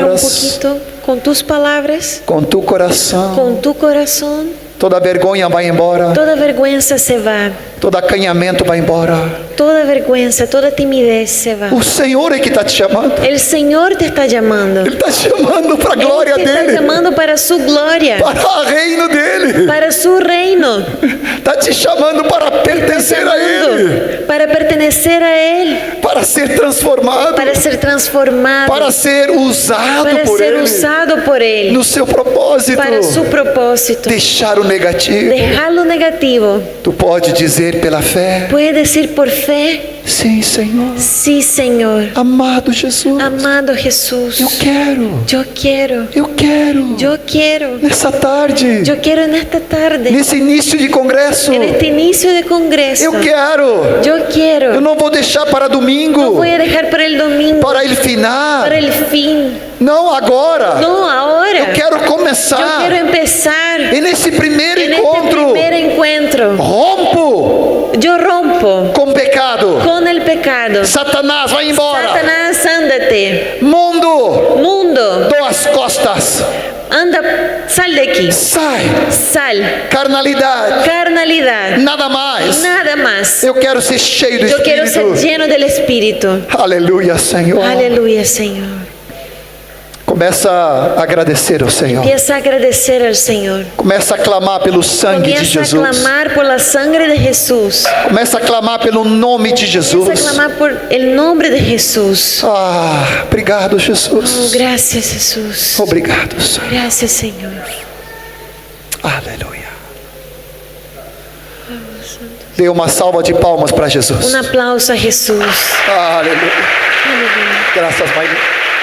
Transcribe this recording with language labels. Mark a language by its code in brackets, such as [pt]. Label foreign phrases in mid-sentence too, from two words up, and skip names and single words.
[pt] palavras, [es] poquito con tus palabras, [pt] com tu coração? [es] con tu corazón? [pt] Toda vergonha vai embora, [es] Toda vergüenza se va, [pt] todo acanhamento vai embora. [es] toda vergüenza, toda timidez se va. [pt] O Senhor é que está te chamando. [es] El Señor te está llamando. [pt] Ele está te chamando para a glória [es] Él te está [pt] dele, [es] llamando para su gloria, [pt] para o reino dele. [es] para su reino. [pt] Está te chamando para pertencer a Ele, [es] Para pertenecer a Él, [pt] para ser transformado, [es] para ser transformado, [pt] para ser usado [es] para por ser [pt] Ele [es] usado por Él, [pt] no seu propósito. [es] para su propósito. [pt] Deixar o negativo. [es] Dejar lo negativo. [pt] Tu pode dizer pela fé: [es] Puede decir por fe, [pt] sim, Senhor. [es] sí, Señor. [pt] Amado Jesus, [es] Amado Jesús, [pt] eu quero, [es] yo quiero, [pt] eu quero. [es] yo quiero, [pt] Nessa tarde, [es] yo quiero en esta tarde, [pt] nesse início de congresso, [es] en este inicio de congreso, [pt] eu quero. [es] yo quiero. [pt] Eu não vou deixar para domingo, [es] Voy a dejar para el domingo, para el final. para el fin. [pt] Não agora. [es] No, ahora. [pt] Eu quero [es] Yo [pt] começar. [es] quiero empezar [pt] E nesse primeiro [es] en este [pt] encontro, [es] primer encuentro. [pt] rompo [es] yo rompo [pt] com pecado. [es] con el pecado. [pt] Satanás, vai embora. [es] Satanás, ándate. [pt] Mundo, [es] Mundo, [pt] dou as costas. [es] anda, sal de aquí. [pt] Sai. [es] Sal. [pt] Carnalidade. [es] Carnalidad. [pt] Nada mais. [es] Nada más. [pt] Eu quero ser cheio do [es] Yo quiero ser [pt] Espírito. [es] lleno del Espíritu. [pt] Aleluia, Senhor. [es] Aleluya, Señor. [pt] Começa a agradecer ao Senhor. [es] Empieza a agradecer al Señor. [pt] Começa a clamar pelo sangue de [es] Comienza a [pt] Jesus. [es] clamar por la sangre de Jesús. [pt] Começa a clamar pelo nome de [es] Comienza [pt] Jesus. [es] a clamar por el nombre de Jesús. [pt] Ah, obrigado, Oh, Jesus. [es] gracias, Jesús. [pt] Obrigado, Senhor. [es] Gracias, Señor. [pt] Aleluia. Dê uma salva de palmas para Jesus. [es] Un aplauso a Jesús. [pt] Aleluia. [es] Aleluya. [pt] Graças, Pai.